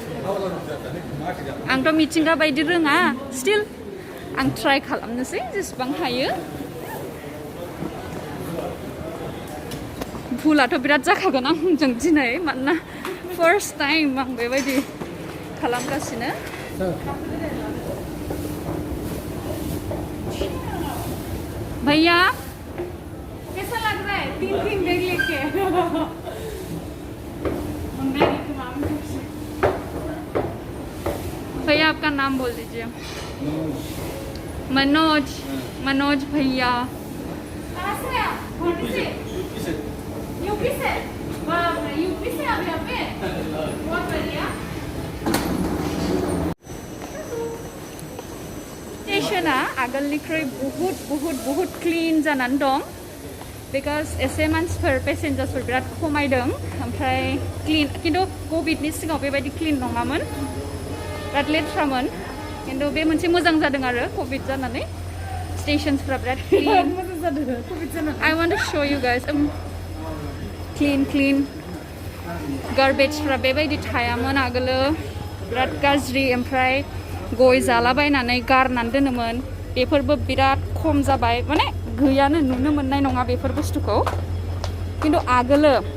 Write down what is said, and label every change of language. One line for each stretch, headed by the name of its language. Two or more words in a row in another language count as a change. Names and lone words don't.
Bodo: आंथ' मिथिंगा बायदि रोङा स्टिल आं ट्राइ खालामनोसै जेसेबां हायो भुलाथ' बिराद जाखागोन आंजों दिनै मानोना फार्स्ट टाइम आं बेबायदि खालामगासिनो
Hindi: भैया कैसा लग रहा है 3 बैग लेके भैया आपका नाम बोल दीजिए मनोज मनोज भैया कहाँ से आप यूपी से यूपी से आप यहाँ पे बहुत बढ़िया
Bodo: स्टेशना आगोलनिख्रुइ बहुत क्लीन जानानै दं बिकज एसे मानसिफोर पेसेन्जार्सफोर बिराद खमायदों ओमफ्राय क्लीन किन्तु कभिडनि सिगाङाव बेबायदि क्लीन नङामोन बिराद लेथ्रामोन किन्तु बे मोनसे मोजां जादों आरो कभिड जानानै स्टेशन्सफ्रा बिराद क्लीन मोजां जादों कभिड जानानै
English: I want to show you guys
Bodo: क्लीन गार्बेजफ्रा बेबायदि थायामोन आगोलो बिराद गाज्रि ओमफ्राय गय जालाबायनानै गारनानै दोनोमोन बेफोरबो बिराद खम जाबाय माने गैयानो नुनो मोननाय नङा बेफोर बुस्थुखौ किन्तु आगोलो